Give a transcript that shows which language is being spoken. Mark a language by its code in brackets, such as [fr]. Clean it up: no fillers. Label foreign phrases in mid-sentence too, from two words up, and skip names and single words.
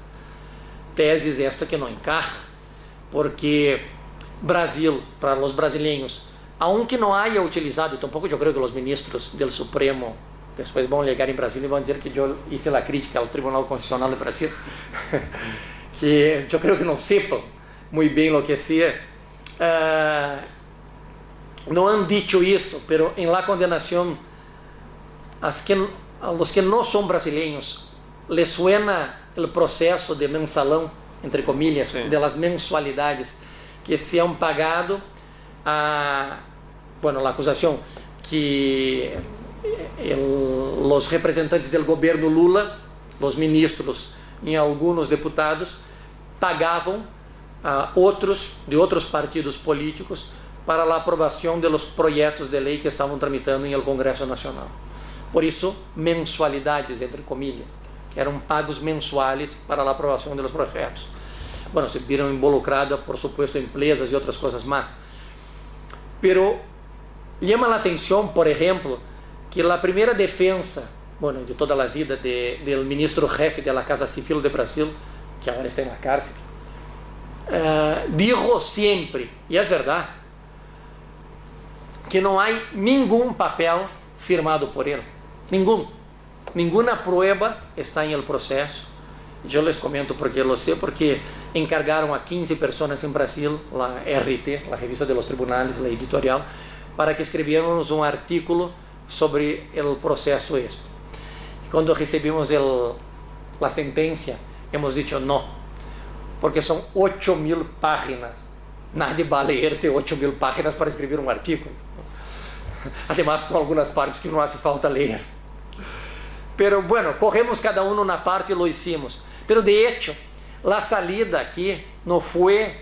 [pt] Teses esta que não encaja, porque Brasil, para os brasileiros, aunque não haya utilizado, e tampouco eu creio que os ministros do Supremo depois vão chegar em Brasília e vão dizer que eu hice a crítica ao Tribunal Constitucional de Brasil, que eu creio que não sepam muito bem o que é, não [es] han dicho [pt] isto, pero em la condenação, [es] a los que [pt] não são brasileiros, [es] les suena [pt] o processo de mensalão, [es] entre comillas, sí, de las mensualidades que se han pagado [pt] a acusação que os representantes do governo Lula, os ministros e alguns deputados pagavam a outros de outros partidos políticos para a aprovação dos projetos de lei que estavam tramitando em el Congresso Nacional. Por isso, mensualidades, [es] entre comillas, [pt] que eram pagos mensuais para a aprovação dos projetos. Bueno, se viram involucradas, [es] por supuesto, [pt] empresas e outras coisas mais. Pero llama a atenção, por exemplo, que a primeira defesa, de toda a vida do ministro-jefe da Casa Civil de Brasil, que agora está na cárcel, dijo sempre, e é verdade, que não há nenhum papel firmado por ele, nenhuma prova está em el processo. Eu les comento porque eu sei, porque encargaram a 15 pessoas em Brasil, a RT, a Revista de los Tribunales, a editorial, para que escreviéramos um artículo sobre o processo este. E quando recebemos a sentença, [es] hemos dicho [pt] não, porque são [es] 8.000 páginas Nadie va a leerse 8.000 páginas para escribir un artículo. Además, con algunas partes que no hace falta leer. Pero bueno, cogemos cada uno una parte y lo hicimos. Pero de hecho, la salida aquí no fue...